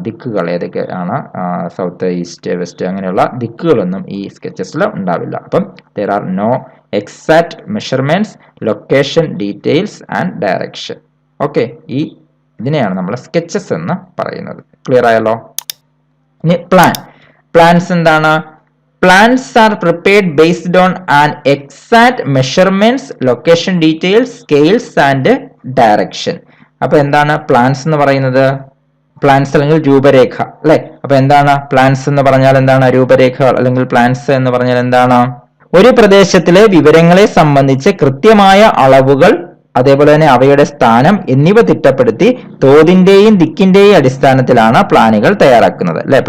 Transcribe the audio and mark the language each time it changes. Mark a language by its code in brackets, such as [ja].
[ml] ദിക്കുകൾ ഏതൊക്കെയാണ്, south, east, west, അങ്ങനെയുള്ള ദിക്കുകളൊന്നും ഈ സ്കെച്ചസിൽ ഉണ്ടാവില്ല. [en] അപ്പം there are no exact measurements, location details and direction. [ml] Okay, ഇതിനെയാണ് നമ്മൾ സ്കെച്ചസ് എന്ന് പറയുന്നത്. ക്ലിയർ ആയല്ലോ? ഇനി പ്ലാൻസ് എന്താണ്? [en] Plans are prepared based on an exact measurements, location details, scales and direction. [ml] അപ്പൊ എന്താണ് പ്ലാൻസ് എന്ന് പറയുന്നത്? പ്ലാൻസ് അല്ലെങ്കിൽ രൂപരേഖ അല്ലെ. അപ്പൊ എന്താണ് പ്ലാൻസ് എന്ന് പറഞ്ഞാൽ? എന്താണ് രൂപരേഖ അല്ലെങ്കിൽ പ്ലാൻസ് എന്ന് പറഞ്ഞാൽ എന്താണ്? ഒരു പ്രദേശത്തിലെ വിവരങ്ങളെ സംബന്ധിച്ച് കൃത്യമായ അളവുകൾ, അതേപോലെ തന്നെ അവയുടെ സ്ഥാനം എന്നിവ തിട്ടപ്പെടുത്തി തോതിന്റെയും ദിക്കിന്റെയും അടിസ്ഥാനത്തിലാണ് പ്ലാനുകൾ തയ്യാറാക്കുന്നത് അല്ലെ.